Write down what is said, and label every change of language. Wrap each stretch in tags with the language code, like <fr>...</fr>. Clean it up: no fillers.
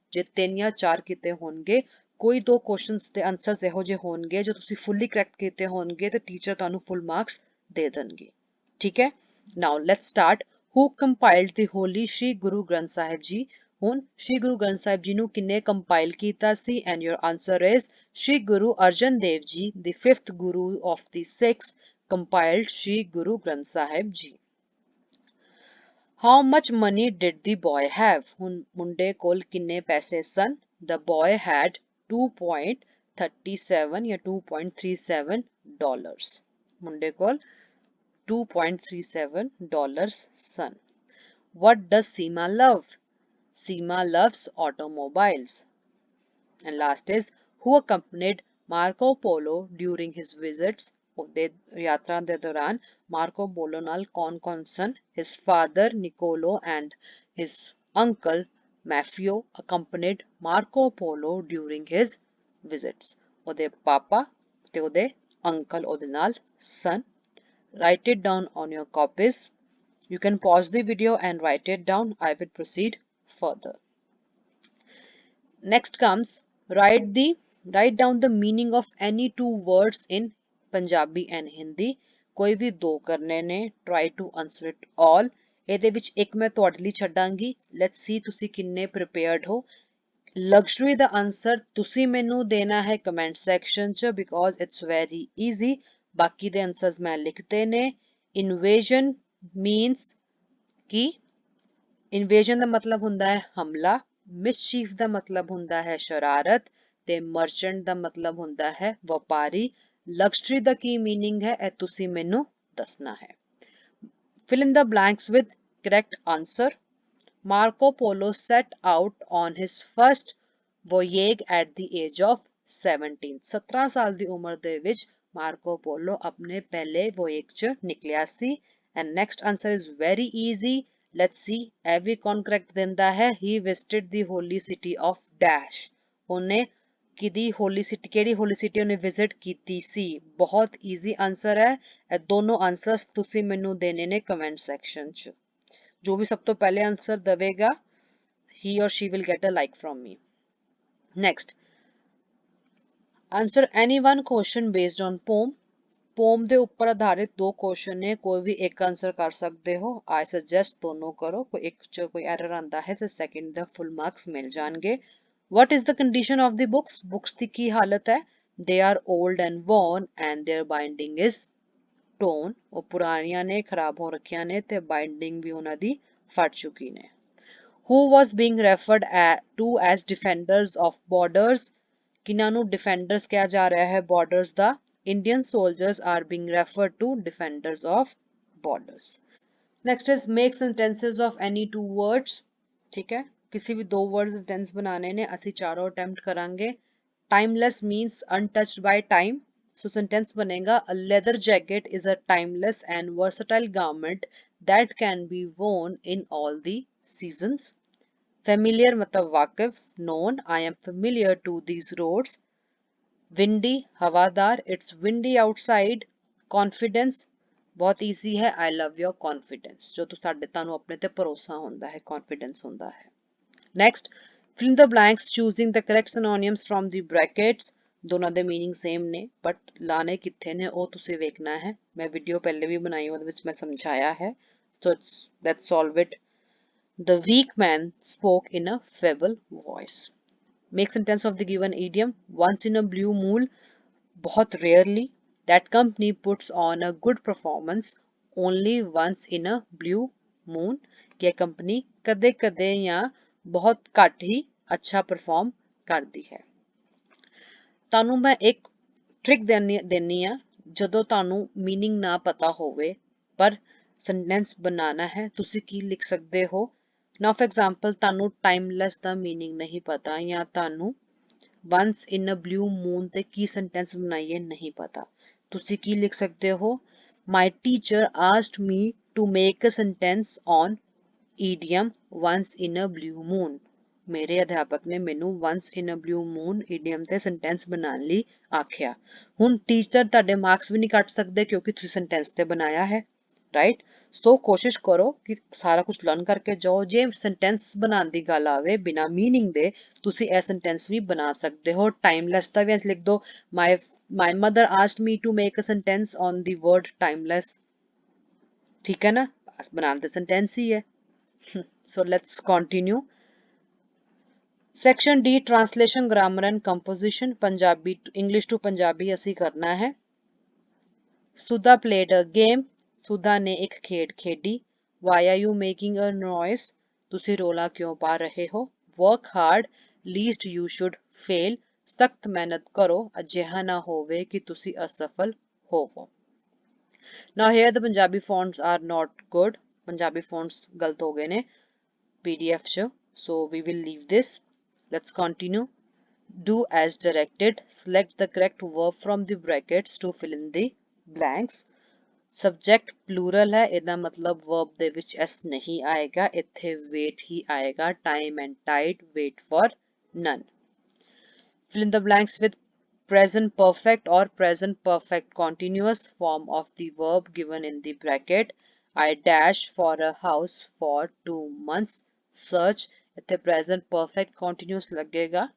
<pa>ਜੇ 3 ਜਾਂ 4 ਕੀਤੇ ਹੋਣਗੇ, ਕੋਈ 2 ਕੁਐਸਚਨਸ ਦੇ ਆਨਸਰਸ ਇਹੋ ਜਿਹੇ ਹੋਣਗੇ ਜੋ ਤੁਸੀਂ ਫੁੱਲੀ ਕਰੈਕਟ ਕੀਤੇ ਹੋਣਗੇ ਤੇ ਟੀਚਰ ਤੁਹਾਨੂੰ ਫੁੱਲ ਮਾਰਕਸ ਦੇ ਦੇਣਗੇ, ਠੀਕ ਹੈ?</pa> <en>Now let's start. Who compiled the holy Shri Guru Granth Sahib Ji?</en> <pa>ਹੁਣ ਸ਼੍ਰੀ ਗੁਰੂ ਗ੍ਰੰਥ ਸਾਹਿਬ ਜੀ ਨੂੰ ਕਿੰਨੇ ਕੰਪਾਈਲ ਕੀਤਾ ਸੀ?</pa> <en>And your answer is Shri Guru Arjan Dev Ji, the 5th Guru of the Sikhs, compiled Shri Guru Granth Sahib Ji. How much money did the boy have?</en> <pa>ਹੁਣ ਮੁੰਡੇ ਕੋਲ ਕਿੰਨੇ ਪੈਸੇ ਸਨ?</pa> <en>The boy had 2.37</en> <pa>ਜਾਂ 2.37 dollars. ਮੁੰਡੇ ਕੋਲ 2.37 dollars son.</pa> <en>What does Seema love? Seema loves automobiles. And last is, who accompanied Marco Polo during his visits?</en> <pa>ਉਹਦੇ ਯਾਤਰਾ ਦੇ ਦੌਰਾਨ ਮਾਰਕੋ ਪੋਲੋ ਨਾਲ ਕੌਣ-ਕੌਣ ਸਨ?</pa> <en>His father Niccolo and his uncle Maffeo accompanied Marco Polo during his visits.</en> <pa>ਉਹਦੇ ਪਾਪਾ ਤੇ ਉਹਦੇ uncle ਉਹਦੇ ਨਾਲ ਸਨ।</pa> <en>Write it down on your copies. You can pause the video and write it down. I will proceed further. Next comes write down the meaning of any 2 words in Punjabi and Hindi.</en> <pa>ਕੋਈ ਵੀ 2 ਕਰਨੇ ਨੇ।</pa> <en>Try to answer it all.</en> <pa>ਇਹਦੇ ਵਿੱਚ ਇੱਕ ਮੈਂ ਤੁਹਾਡੇ ਲਈ ਛੱਡਾਂਗੀ।</pa> <en>Let's see</en> <pa>ਤੁਸੀਂ ਕਿੰਨੇ prepared ਹੋ। Luxury ਦਾ ਆਨਸਰ ਤੁਸੀਂ ਮੈਨੂੰ ਦੇਣਾ ਹੈ ਕਮੈਂਟ ਸੈਕਸ਼ਨ 'ਚ</pa> <en>because it's very easy.</en> <pa>ਬਾਕੀ ਦੇ ਆਨਸਰਸ ਮੈਂ ਲਿਖਤੇ ਨੇ।</pa> <en>Invasion means</en> <pa>ਕਿ ਇਨਵੇਜਨ ਦਾ ਮਤਲਬ ਹੁੰਦਾ ਹੈ ਹਮਲਾ, ਮਿਸਚੀਫ ਦਾ ਮਤਲਬ ਹੁੰਦਾ ਹੈ ਸ਼ਰਾਰਤ ਤੇ ਮਰਚੈਂਟ ਦਾ ਮਤਲਬ ਹੁੰਦਾ ਹੈ ਵਪਾਰੀ। ਲਗਜ਼ਰੀ ਦਾ ਕੀ ਮੀਨਿੰਗ ਹੈ ਇਹ ਤੁਸੀਂ ਮੈਨੂੰ ਦੱਸਣਾ ਹੈ।</pa> <en>Fill in the blanks with correct answer. Marco Polo set out on his first voyage at the age of 17.</en> <pa>17 ਸਾਲ ਦੀ ਉਮਰ ਦੇ ਵਿੱਚ ਮਾਰਕੋ ਪੋਲੋ ਆਪਣੇ ਪਹਿਲੇ voyage 'ਚ ਨਿਕਲਿਆ ਸੀ।</pa> <en>And next answer is very easy. Let's see</en> <pa>ਇਹ ਵੀ ਕੌਣ correct ਦਿੰਦਾ ਹੈ.</pa> <en>He visited the holy city of dash.</en> <pa>ਉਹਨੇ ਕਿਹਦੀ ਹੋਲੀ ਸਿਟੀ, ਕਿਹੜੀ ਹੋਲੀ ਸਿਟੀ ਉਹਨੇ ਵਿਜ਼ਿਟ ਕੀਤੀ ਸੀ. ਬਹੁਤ ਈਜ਼ੀ ਆਨਸਰ ਹੈ. ਇਹ ਦੋਨੋਂ ਆਨਸਰਸ ਤੁਸੀਂ ਮੈਨੂੰ ਦੇਣੇ ਨੇ ਕਮੈਂਟ ਸੈਕਸ਼ਨ 'ਚ. ਜੋ ਵੀ ਸਭ ਤੋਂ ਪਹਿਲੇ ਆਨਸਰ ਦੇਵੇਗਾ</pa> <en>he or she will get a like from me.</en> <pa>Next, answer any one question based on poem. ਪੋਮ ਦੇ ਉੱਪਰ ਆਧਾਰਿਤ ਦੋ ਕੁਐਸਚਨ ਨੇ, ਕੋਈ ਵੀ ਇੱਕ ਆਨਸਰ ਕਰ ਸਕਦੇ ਹੋ.</pa> <en>I suggest</en> <pa>ਦੋਨੋਂ ਕਰੋ. ਕੋਈ ਇੱਕ 'ਚ ਕੋਈ ਐਰਰ ਆਂਦਾ ਹੈ ਤੇ ਸੈਕਿੰਡ ਦਾ ਫੁੱਲ ਮਾਰਕਸ ਮਿਲ ਜਾਣਗੇ.</pa> <en>What is the condition of the books?</en> <pa>Books ਦੀ ਕੀ ਹਾਲਤ ਹੈ?</pa> <en>They are old and worn and their binding is torn.</en> <pa>ਉਹ ਪੁਰਾਣੀਆਂ ਨੇ, ਖਰਾਬ ਹੋ ਰੱਖੀਆਂ ਨੇ ਤੇ ਬਾਈਂਡਿੰਗ ਵੀ ਉਹਨਾਂ ਦੀ ਫਟ ਚੁੱਕੀ ਨੇ.</pa> <en>Who was being referred to as defenders of borders?</en> <pa>ਕਿਨਾਂ ਨੂੰ defenders ਕਿਹਾ ਜਾ ਰਿਹਾ ਹੈ borders ਦਾ?</pa> <en>Indian soldiers are being referred to defenders of borders. Next is make sentences of any two words.</en> <hi>ठीक है, किसी भी दो words sentence बनाने ने</hi> <pa>ਅਸੀਂ ਚਾਰੋਂ attempt ਕਰਾਂਗੇ.</pa> <en>Timeless means untouched by time. So sentence बनेगा a leather jacket is a timeless and versatile garment that can be worn in all the seasons.</en> <hi>Familiar मतलब वाकिफ.</hi> <en>Known, I am familiar to these roads. Windy हवादार, it's windy outside. Confidence</en> <hi>बहुत easy है,</hi> <en>I love your confidence.</en> <pa>जो ਤੁਹਾਨੂੰ ਆਪਣੇ ਤੇ ਭਰੋਸਾ ਹੁੰਦਾ ਹੈ, confidence ਹੁੰਦਾ ਹੈ.</pa> <en>Next, fill in the blanks choosing the correct synonyms from the brackets.</en> <pa>ਦੋਨਾਂ ਦੇ meaning same ਨੇ, but ਲਾਣੇ ਕਿੱਥੇ ਨੇ ਉਹ ਤੁਸੀਂ ਵੇਖਣਾ ਹੈ. ਮੈਂ ਵੀਡੀਓ ਪਹਿਲੇ ਵੀ ਬਣਾਈ, ਉਹਦੇ ਵਿੱਚ ਮੈਂ ਸਮਝਾਇਆ ਹੈ.</pa> <en>So let's solve it. The weak man spoke in a feeble voice. Make sentence of the given idiom. Once in a blue moon,</en> <hi>बहुत rarely.</hi> <en>That company puts on a good performance only once in a blue moon.</en> <hi>यह company कदे कदे या बहुत घट ही अच्छा perform करती है.</hi> <pa>ਤੁਹਾਨੂੰ ਮੈਂ ਇੱਕ ਟ੍ਰਿਕ ਦੇਣੀ ਆ. ਜਦੋਂ ਤੁਹਾਨੂੰ ਮੀਨਿੰਗ ਨਾ ਪਤਾ ਹੋਵੇ ਪਰ ਸੈਂਟੈਂਸ ਬਣਾਉਣਾ ਹੈ, ਤੁਸੀਂ ਕੀ ਲਿਖ ਸਕਦੇ ਹੋ. Now for example, ਤੁਹਾਨੂੰ timeless ਦਾ meaning ਨਹੀਂ ਪਤਾ ਜਾਂ ਤੁਹਾਨੂੰ once in a blue moon ਤੇ ਕੀ sentence ਬਣਾਈਏ ਨਹੀਂ ਪਤਾ. ਤੁਸੀਂ ਕੀ ਲਿਖ ਸਕਦੇ ਹੋ.</pa> <en>My teacher asked me to make a sentence on idiom once in a blue moon.</en> <pa>ਮੇਰੇ ਅਧਿਆਪਕ ਨੇ ਮੈਨੂੰ once in a blue moon idiom ਤੇ sentence ਬਣਾਉਣ ਲਈ ਆਖਿਆ. ਹੁਣ ਟੀਚਰ ਤੁਹਾਡੇ ਮਾਰਕਸ ਵੀ ਨਹੀਂ ਕੱਟ ਸਕਦੇ ਕਿਉਂਕਿ ਤੁਸੀਂ sentence ਤੇ ਬਣਾਇਆ ਹੈ, ਰਾਈਟ. ਸੋ ਕੋਸ਼ਿਸ਼ ਕਰੋ ਕਿ ਸਾਰਾ ਕੁਝ ਲਰਨ ਕਰਕੇ ਜਾਓ. ਜੇ ਸੈਂਟੈਂਸ ਬਣਾਉਣ ਦੀ ਗੱਲ ਆਵੇ ਬਿਨਾ ਮੀਨਿੰਗ ਦੇ, ਤੁਸੀਂ ਇਹ ਸੈਂਟੈਂਸ ਵੀ ਬਣਾ ਸਕਦੇ ਹੋ. ਟਾਈਮਲੈਸ ਦਾ ਵੀ ਐਸ ਲਿਖ ਦੋ.</pa> <en>My mother asked me to make a sentence on the word timeless.</en> <pa>ਠੀਕ ਹੈ ਨਾ, ਬਣਾਉਣ ਦੇ ਸੈਂਟੈਂਸ ਹੀ ਹੈ.</pa> <en>So let's continue. Section D translation, grammar and composition.</en> <pa>Punjabi English to Punjabi ਅਸੀਂ ਕਰਨਾ ਹੈ.</pa> <en>Sudha played a game.</en> <pa>ਸੁਧਾ ਨੇ ਇੱਕ ਖੇਡ ਖੇਡੀ.</pa> <en>Why are you making a noise?</en> <pa>ਤੁਸੀਂ ਰੋਲਾ ਕਿਉਂ ਪਾ ਰਹੇ ਹੋ.</pa> <en>Work hard, least you should fail.</en> <pa>ਸਖਤ ਮਿਹਨਤ ਕਰੋ, ਅਜਿਹਾ ਨਾ ਹੋਵੇ ਕਿ ਤੁਸੀਂ ਅਸਫਲ ਹੋਵੋ.</pa> <en>Now here the Punjabi fonts are not good.</en> <pa>Punjabi fonts ਗਲਤ ਹੋ ਗਏ ਨੇ PDF 'ਚ.</pa> <en>So we will leave this. Let's continue. Do as directed. Select the correct verb from the brackets to fill in the blanks.</en> <pa>Subject plural ਹੈ, ਇਹਦਾ ਮਤਲਬ verb ਦੇ ਵਿੱਚ s ਨਹੀਂ ਆਏਗਾ, ਇੱਥੇ wait ਹੀ ਆਏਗਾ.</pa> <en>Time and tide, wait for none. Fill in the blanks with present perfect or present perfect continuous form of the verb given in the bracket. I dash for a house for 2 months.</en> <pa>Search, ਇੱਥੇ present perfect continuous ਲੱਗੇਗਾ.</pa>